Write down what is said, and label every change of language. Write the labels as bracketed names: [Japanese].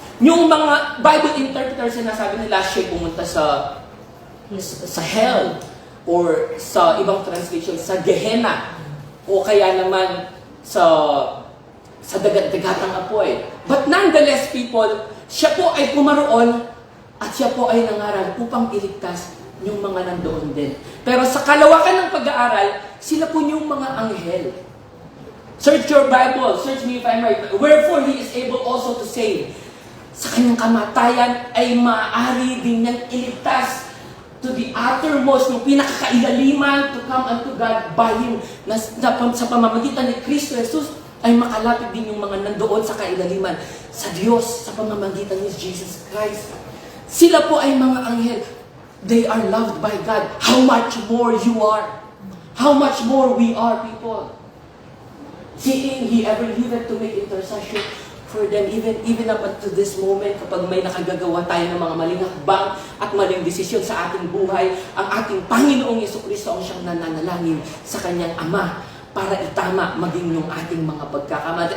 [Filipino] Yung mga Bible interpreters, sinasabi nila siya'y pumunta sa hell or sa ibang translation, sa Gehenna o kaya naman sa sa dagat-dagatang apoy. [English] But nonetheless, people, [Filipino] siya po ay pumaroon at siya po ay nangaral upang iligtas yung mga nandoon din. Pero sa kalawakan ng pag-aaral, sila po yung mga anghel. [English] Search your Bible, search me if I'm right. Wherefore He is able also to save. [Filipino] Sa kanyang kamatayan ay maaari din niyang iligtas [English] to the uttermost, [Filipino] ng pinakakailaliman, [English] to come unto God by Him. [Filipino] Sa pamamagitan ni Kristo Jesus, ay makalapit din yung mga nandoon sa kailaliman sa Diyos, sa pamamagitan ni Jesus Christ. Sila po ay mga anghel. [English] They are loved by God. How much more you are? How much more we are, people? Seeing He ever lived to make intercession for them, even up to this moment, [Filipino] kapag may nakagagawa tayo ng mga maling hakbang at maling desisyon sa ating buhay, ang ating Panginoong Jesucristo ang siyang nananalangin sa kanyang Ama para itama maging yung ating mga pagkakamali.